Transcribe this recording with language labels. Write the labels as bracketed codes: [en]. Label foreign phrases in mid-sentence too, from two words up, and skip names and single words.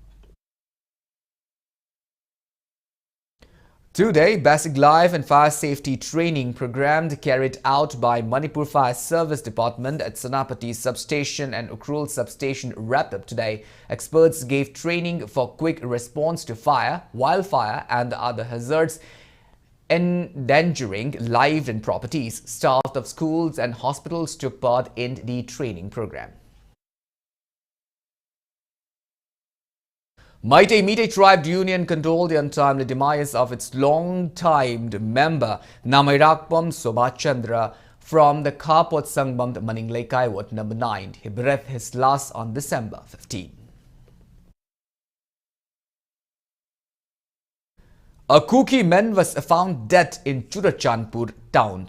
[en] Today, basic life and fire safety training program carried out by Manipur Fire Service Department at Sanapati Substation and Ukrul Substation wrapped up today. Experts gave training for quick response to fire, wildfire and other hazards endangering lives and properties. Staff of schools and hospitals took part in the training program. Meitei Meitei Tribe Union condoled the untimely demise of its long-timed member Namairakpam Sobhachandra from the Kapot Sangbam Maninglei Kaiwat No. 9. He breathed his last on December 15. A Kuki man was found dead in Churachandpur town.